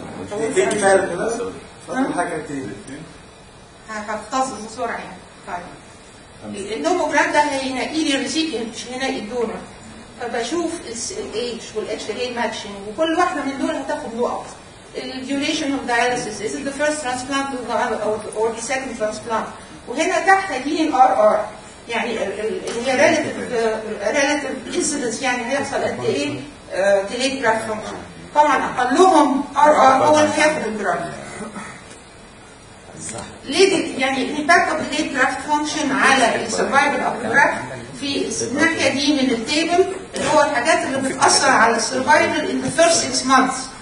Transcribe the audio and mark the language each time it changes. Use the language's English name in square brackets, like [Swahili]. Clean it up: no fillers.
[Arabic] دقيقتين كفايه كده؟ فاضل حاجه دقيقتين. هختصر بسرعة يعني. طيب. النوموجرام ده هينقي لي الريسيبيانت مش هينقي الدونر. فبشوف الايج والاتش هي ماتشنج وكل واحدة من دول هتاخد نقط. [English] الديوريشن of dialysis is it the first transplant or the second transplant. [Arabic] وهنا تحت هيجيلي الار ار. يعني اللي هي relative incidence يعني هيحصل قد ايه delayed graft function. طبعا اقلهم ار هو اللي هياخد الجرافت. ليه يعني الامباكت اوف delayed graft function على السرفايفل اوف الجرافت في الناحيه دي من التيبل اللي هو الحاجات اللي بتاثر على السرفايفل [English] in the first 6 months.